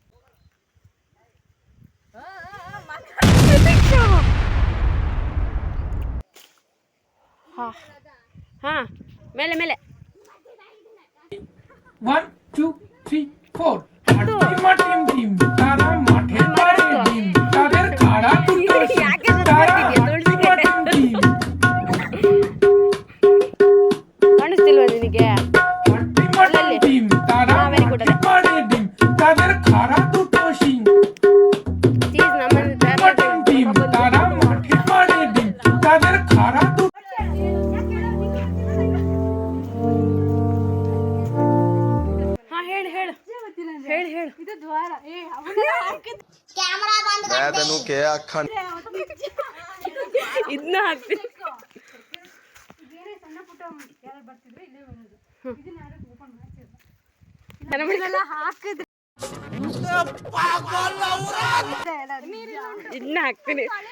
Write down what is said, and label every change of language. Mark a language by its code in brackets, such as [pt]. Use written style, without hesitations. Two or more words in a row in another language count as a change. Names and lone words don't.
[kn] ಹಾ, ಮೇಲೆ [bn] 1 2 3 4 মাটিম টিম তারা মাঠে পারে ডিম তাদের খাড়া দুটো তারা মাটিম টিম [kn] ಕಾಣಿಸ್ತಿಲ್ವಾ ನಿನಗೆ? [bn] মাটিম টিম তারা মাঠে পারে ডিম তাদের খাড়া দুটো শিং মাটিম টিম তারা মাঠে পারে ডিম তাদের খাড়া দুটো [kn] ಹೇಳು. ಇದು ದ್ವಾರ. ಇದನ್ನ ಹಾಕ್ತೀನಿ. ಇದನ್ನ ಹಾಕ್ತೀನಿ.